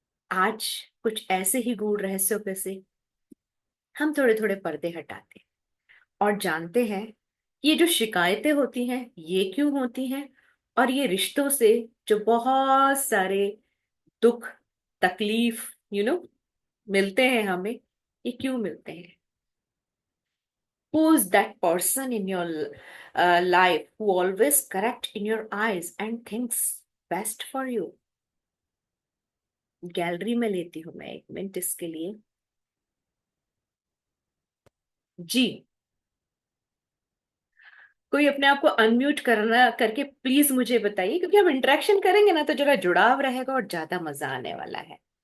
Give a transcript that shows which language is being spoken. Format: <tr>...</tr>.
<hi>आज कुछ ऐसे ही गूढ़ रहस्यों पे से हम थोड़े थोड़े पर्दे हटाते हैं और जानते हैं कि ये जो शिकायतें होती हैं ये क्यों होती हैं, और ये रिश्तों से जो बहुत सारे दुख, तकलीफ, मिलते हैं हमें, ये क्यों मिलते हैं।</hi> <en>Who is that person in your life who always correct in your eyes and thinks best for you?</en> <hi>Gallery में लेती हूँ मैं एक मिनट इसके लिए। जी, कोई अपने आप को अनम्यूट करना करके प्लीज मुझे बताइए, क्योंकि हम इंटरेक्शन करेंगे ना तो जरा जुड़ाव रहेगा और ज्यादा मजा आने वाला है।</hi>